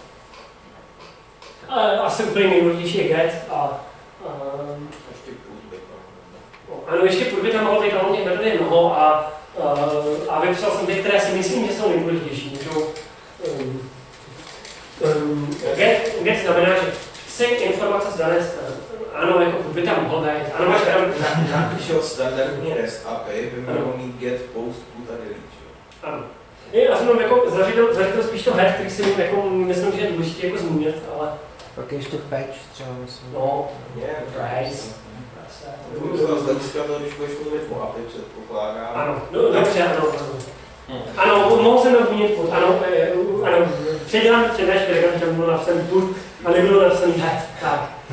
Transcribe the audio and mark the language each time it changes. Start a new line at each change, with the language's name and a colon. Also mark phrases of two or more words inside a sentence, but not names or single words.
Czech: Asi úplně nejdůležitější je get a ano, ještě půl by tam mohlo být, ale těch metod je mnoho a vypsal jsem ty, které si myslím, že jsou nejdůležitější. Get znamená, že chci informace z dané strany. Ano, jako by tam mohl být. Ano, máš tam standardní REST API by mělo mít get, post, put a delete. Ano. Já jsem jako zařídil spíš to head, který si jako, myslím, že je důležitý jako zmínit, ale... Pak je ještě patch třeba, myslím. No, price. Z hlediska toho, když budeš mluvit o API, předpokládám. Ano, dobře, ano. Ano, mohl jsem to zmínit put, ano, předělám přednášky, že tam bylo napsaný put a nebylo napsaný head, tak.